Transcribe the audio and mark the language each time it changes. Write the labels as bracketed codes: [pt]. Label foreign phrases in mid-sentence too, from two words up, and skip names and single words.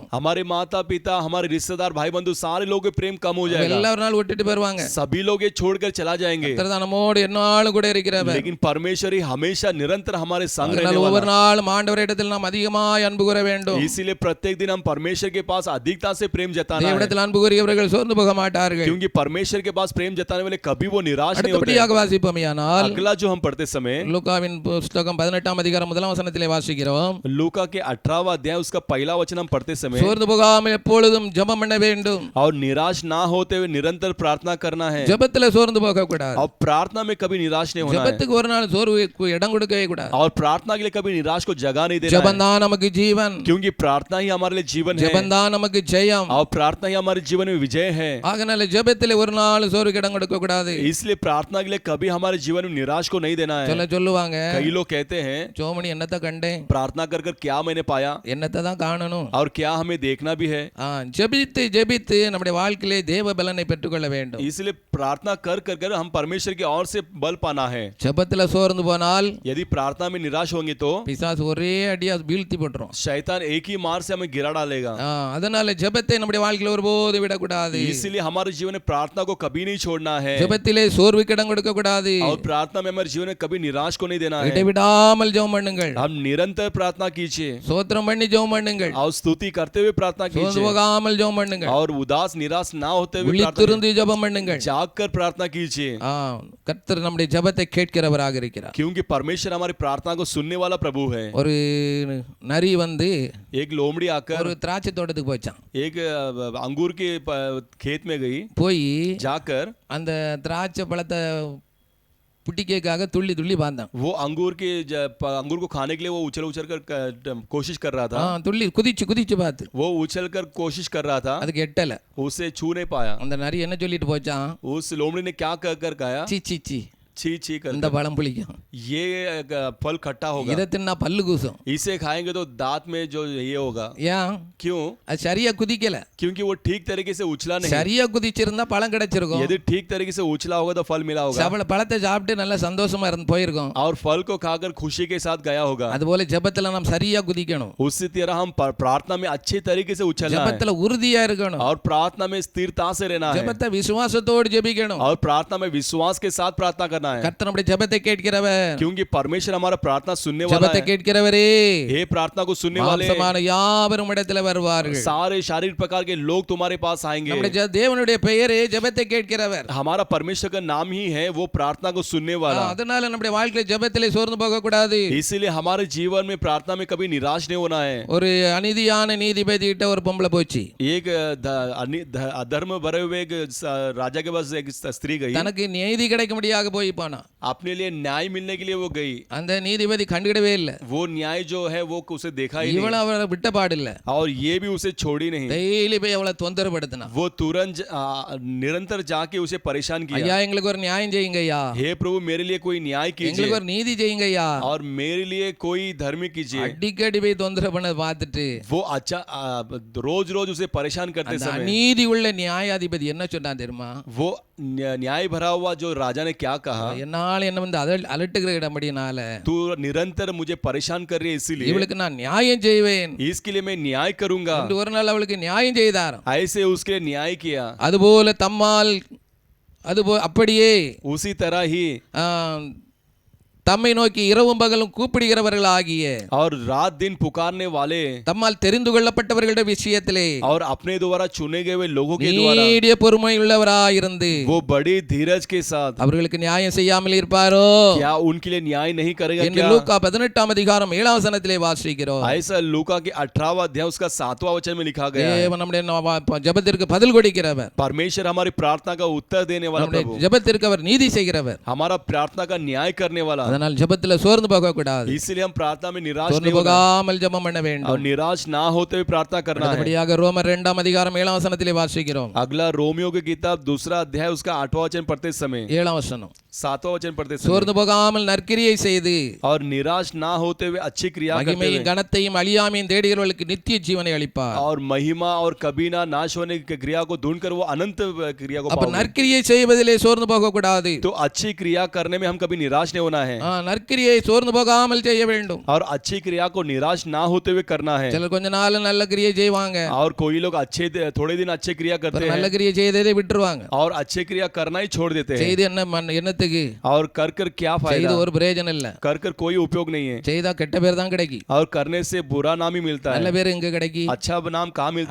[hi] हमारे माता पिता हमारे रिश्तेदार भाई बंधु सारे लोग के प्रेम कम हो जाएगा. [ta] எல்லா ஒரு நாள் விட்டுட்டு போவாங்க. [hi] सभी लोग ये छोड़कर चला जाएंगे. [ta] கர்த்தர் தான் நம்மோடு எந்நாளும் கூட இருக்கிறவர். [hi] लेकिन परमेश्वर ही हमेशा निरंतर हमारे संग रहने [ta] அதனால [hi] वाला [ta] ஒவ்வொரு நாளும் ஆண்டவரிடத்தில் நாம் அதிகமாய் அன்பு கூற வேண்டும். [hi] इसलिए प्रत्येक दिन हम परमेश्वर के पास अधिकता से प्रेम जताना है. [ta] தேவனிடத்தில் அன்பு கூறியவர்கள் சோர்ந்து போக மாட்டார்கள். [hi] क्योंकि परमेश्वर के पास प्रेम जताने वाले कभी वो निराश नहीं होते. [ta] அடுத்தபடியாக வாசிப்போமானால் [hi] अगला जो हम पढ़ते समय [ta] லூக்காவின் புத்தகம் 18ஆம் அதிகாரம் முதலாம் வசனத்திலே வாசிக்கிறோம். [hi] लूका के 18वां अध्याय उसका पहला वचन हम पढ़ते समय [ta] சோர்ந்து போகாமல் எப்பொழுதும் ஜெபம் பண்ண வேண்டும். [hi] और निराश ना होते हुए निरंतर प्रार्थना करना है. [ta] ஜெபத்திலே சோர்ந்து போக கூடாது. [hi] और प्रार्थना में कभी निराश नहीं होना है. [ta] ஜெபத்துக்கு ஒரு நாள் சோர்வுக்கு இடம் கொடுக்கவே கூடாது. [hi] और प्रार्थना के लिए कभी निराश को जगह नहीं देना [ta] ஜெபம் [hi] है. [ta] தான் நமக்கு ஜீவன். [hi] क्योंकि प्रार्थना ही हमारे लिए जीवन है. [ta] ஜெபம் தான் நமக்கு ஜெயம். [hi] और प्रार्थना ही हमारे जीवन में विजय है. [ta] ஆகையால் ஜெபத்திலே ஒரு நாள் சோர்வுக்கு இடம் கொடுக்க கூடாது. [hi] इसलिए प्रार्थना के लिए कभी हमारे जीवन में निराश को नहीं देना है. [ta] சொல்லுவாங்க, [hi] कई लोग कहते हैं [ta] ஜோமணி என்னத்தை கண்டேன், [hi] प्रार्थना कर कर क्या मैंने पाया [ta] என்னத்தை தான் காணணும், [hi] और क्या हमें देखना भी है. [ta] ஜெபித்து ஜெபித்து நம்முடைய வாழ்க்கையிலே தேவ பலனை பெற்றுக்கொள்ள வேண்டும். [hi] इसलिए प्रार्थना कर कर कर हम परमेश्वर की ओर से बल पाना है. [ta] ஜெபத்திலே சோர்ந்து போனால் [hi] यदि प्रार्थना में निराश होंगे तो [ta] பிசாசு ஒரே அடியா வீழ்த்தி போட்டுரும். [hi] शैतान एक ही मार से हमें गिरा डालेगा. [ta] அதனால ஜெபத்தை நம்முடைய வாழ்க்கையில ஒருபோது விடக்கூடாது. [hi] इसलिए हमारे जीवन में प्रार्थना को कभी नहीं छोड़ना है. [ta] ஜெபத்திலே சோர்வுக்கு இடம் கொடுக்க கூடாது. [hi] और प्रार्थना में हमारे जीवन में कभी निराश को नहीं देना है. [ta] இடைவிடாமல் விடாமல் ஜெபம் பண்ணுங்கள். [hi] हम निरंतर प्रार्थना कीजिए [ta] ஸ்தோத்திரம் பண்ணி ஜெபம் பண்ணுங்கள். [hi] और स्तुति करते हुए प्रार्थना [ta] சோர்ந்து [hi] कीजिए [ta] போகாமல் ஜெபம் பண்ணுங்கள். [hi] और उदास निराश ना होते हुए प्रार्थना [ta] விழித்திருந்து ஜெபம் பண்ணுங்கள். [hi] जाग कर प्रार्थना कीजिए [ta] கர்த்தர் நம்முடைய ஜெபத்தை கேட்கிறவராக இருக்கிறார். [hi] क्योंकि परमेश्वर हमारी प्रार्थना को सुनने वाला प्रभु है। [ta] ஒரு நரி வந்து [hi] एक लोमड़ी आकर [ta] ஒரு திராட்சை தோட்டத்துக்கு போச்சான். [hi] एक अंगूर के खेत में गई, [ta] போய் [hi] जाकर [ta] அந்த திராட்சை பழத்தை புட்டிக்காக துள்ளி துள்ளி பார்த்தான். [hi] वो अंगूर को खाने के लिए वो उछल उछल कर कोशिश कर रहा था। [ta] துள்ளி குதிச்சு குதிச்சு பார்த்து [hi] वो उछल कर कोशिश कर रहा था, [ta] அதுக்கு எட்டல. [hi] उसे छू नहीं पाया। [ta] அந்த நரி என்ன சொல்லிட்டு போச்சான்? [hi] उस लोमड़ी ने क्या कर कर कहा, [ta] சி சி சி [hi] छी छी कर, [ta] இந்த பழம் புளிக்கும், [hi] ये फल खट्टा होगा, [ta] இதை தின்னா பல்லு கூசும். [hi] इसे खाएंगे तो दांत में जो ये होगा। [ta] ஏன்? [hi] क्यों? [ta] அது சரியா குதிக்கல. [hi] क्योंकि वो ठीक तरीके से उछला नहीं। [ta] சரியா குதிச்சிருந்தா பழம் கிடைச்சிருக்கும். [hi] यदि ठीक तरीके से उछला होगा तो फल मिला होगा [ta] பழத்தை சாப்பிட்டு நல்ல சந்தோஷமா இருந்து போயிருக்கோம். [hi] और फल को खाकर खुशी के साथ गया होगा। [ta] அதுபோல ஜெபத்துல நாம் சரியா குதிக்கணும். [hi] उसी तरह हम प्रार्थना में अच्छे तरीके से उछलना है [ta] ஜெபத்துல உறுதியா இருக்கணும். [hi] और प्रार्थना में स्थिरता से रहना है [ta] ஜெபத்தை விசுவாசத்தோடு ஜெபிக்கணும். [hi] और प्रार्थना में विश्वास के साथ प्रार्थना करना है। [ta] கர்த்தர் நம்முடைய ஜெபத்தை கேட்கிறவர். [hi] क्योंकि परमेश्वर हमारा प्रार्थना सुनने वाला [ta] ஜெபத்தை [hi] है। [ta] கேட்கிறவரே, [hi] हे प्रार्थना को सुनने वाले [ta] மாம்சமான யாவரும் இடத்துல வருவார்கள். [hi] सारे शारीरिक प्रकार के लोग तुम्हारे पास आएंगे। [ta] நம்முடைய தேவனுடைய பெயரே ஜெபத்தை கேட்கிறவர். [hi] हमारा परमेश्वर का नाम ही है वो प्रार्थना को सुनने वाला। [ta] அதனால நம்முடைய வாழ்க்கையில ஜெபத்திலே சோர்ந்து போக கூடாது. [hi] इसीलिए हमारे जीवन में प्रार्थना में कभी निराश नहीं होना है। [ta] ஒரு அநீதியான நீதிபதி கிட்ட ஒரு பொம்பளை போச்சு. [hi] एक अधर्म भरे हुए एक राजा के पास एक स्त्री गई, [ta] தனக்கு நீதி கிடைக்க முடியாத போய் போனா. [hi] अपने लिए न्याय मिलने के लिए वो गई। [ta] அந்த நீதிபதி கண்டுகிடவே இல்ல. [hi] वो न्याय जो है वो उसे देखा ही [ta] இவள அவளை விட்ட பாடில்ல. [hi] और ये भी उसे छोड़ी नहीं। [ta] டெய்லி போய் அவளை தொந்தரப்படுத்தினா. [hi] वो तुरंत निरंतर जाके उसे परेशान किया। [ta] ஐயா எங்களுக்கு ஒரு நியாயம் செய்யுங்க ஐயா, [hi] हे प्रभु मेरे लिए कोई न्याय कीजिए [ta] எங்களுக்கு ஒரு நீதி செய்யுங்க ஐயா, [hi] और मेरे लिए कोई धर्म कीजिए। [ta] அடிக்கடி போய் தொந்தரவு பண்ண பார்த்துட்டு [hi] वो अच्छा रोज रोज उसे परेशान करते समय [ta] நீதி உள்ள நியாயாதிபதி என்ன சொன்னான் தெரியுமா? [hi] वो न्याय भरा हुआ जो राजा ने क्या कहा, [ta] என்னால என்ன வந்து அலட்டுகிற இடமடினால [hi] तू निरंतर मुझे परेशान कर रही है, इसीलिए [ta] இவளுக்கு நான் நியாயம் செய்வேன். [hi] इसके लिए मैं न्याय करूंगा। [ta] ஒரு நாள் அவளுக்கு நியாயம் செய்தார். [hi] ऐसे उसके लिए न्याय किया। [ta] அதுபோல தம்மால் அப்படியே [hi] उसी तरह ही [ta] தம்மை நோக்கி இரவும் பகலும் கூப்பிடுகிறவர்கள் ஆகிய [hi] और रात दिन पुकारने वाले [ta] தம்மால் தெரிந்து கொள்ளப்பட்டவர்களுடைய விஷயத்திலே [hi] और अपने द्वारा चुने गए हुए लोगों के द्वारा [ta] நீடிய பொறுமை உள்ளவராயிருந்து [hi] वो बड़ी धीरज के साथ [ta] அவர்களுக்கு நியாயம் செய்யாமல் இருப்பாரோ? [hi] क्या उनके लिए न्याय नहीं करेगा [ta] என்று [hi] क्या? [ta] லூக்கா 18 அதிகாரம் 7 வசனத்திலே வாசிக்கிறோம். [hi] ऐसा लूका के 18वां अध्याय उसका 7वां वचन में लिखा गया है। [ta] தேவன் நம்முடைய ஜெபத்திற்கு பதில் கொடுக்கிறவர். [hi] परमेश्वर हमारी प्रार्थना का उत्तर देने वाला [ta] நம்முடைய [hi] प्रभु, [ta] ஜெபத்திற்கு அவர் நீதி செய்கிறவர். [hi] हमारा प्रार्थना का न्याय करने वाला। [ta] அதனால் ஜெபத்துல சோர்ந்து போக கூடாது. [hi] इसलिए हम प्रार्थना में निराश [ta] சோர்ந்து [hi] नहीं होना [ta] போகாமல் ஜெபம் பண்ண [hi] और [ta] வேண்டும். [hi] निराश ना होते हुए प्रार्थना करना है। [ta] அடுத்தபடியாக ரோமர் 2 அதிகாரம் 7 வசனத்திலே வாசிக்கிறோம். [hi] अगला रोमियो की किताब 2 अध्याय उसका 8वां वचन पढ़ते समय [ta] 7 வசனம், [hi] 7वां वचन पढ़ते समय [ta] சோர்ந்து போகாமல் நற்கிரியை செய்து [hi] और निराश ना होते हुए अच्छी क्रिया करते [ta] மகிமையும் [hi] हुए [ta] கனத்தையும் அழியாமையும் தேடுகிறவர்களுக்கு நித்திய ஜீவனை அளிப்பார். [hi] और महिमा और कभी ना नाश होने की क्रिया को ढूंढकर वो अनंत क्रिया को [ta] அப்ப [hi] पाओगे। [ta] நற்கிரியை செய்வதிலே சோர்ந்து போக கூடாது. [hi] तो अच्छी क्रिया करने में हम कभी निराश नहीं होना है [ta] நற்கிரியை சோர்ந்து போகாமல் செய்ய வேண்டும். [hi] और अच्छी क्रिया को निराश ना होते हुए करना है। [ta] சிலர் கொஞ்ச நாள் நல்ல கிரியை செய்வாங்க, [hi] और कोई लोग थोड़े दिन अच्छे क्रिया करते [ta] நல்ல [hi] हैं [ta] கிரியை செய்ததை விட்டுருவாங்க. [hi] और अच्छे क्रिया करना ही छोड़ देते हैं। [ta] செய்து என்னத்துக்கு? [hi] और कर कर क्या [ta] செய்து [hi] फायदा, [ta] ஒரு பிரயோஜனம் இல்ல. [hi] कर कर कोई उपयोग नहीं है। [ta] செய்தா கெட்ட பேர் தான் கிடைக்கும். [hi] और करने से बुरा नाम ही मिलता [ta] நல்ல [hi] है, [ta] பேர் எங்க கிடைக்கும்? [hi] अच्छा नाम कहाँ मिलता